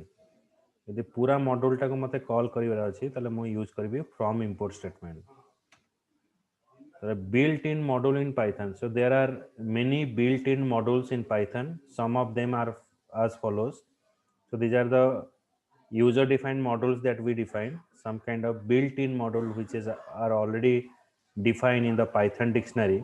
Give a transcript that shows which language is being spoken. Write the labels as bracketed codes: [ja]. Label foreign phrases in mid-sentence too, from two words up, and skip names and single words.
[or] ଯଦି ପୂରା ମଡ୍ୟୁଲ ଟାକୁ ମତେ କଲ କରିବାର ଅଛି ତଲେ ମୋ ୟୁଜ କରିବି [en] from import statement. The built-in module in Python. So there are many built-in modules in Python. Some of them are as follows. So these are the user-defined modules that we define. Some kind of built-in module which is are already defined in the Python dictionary.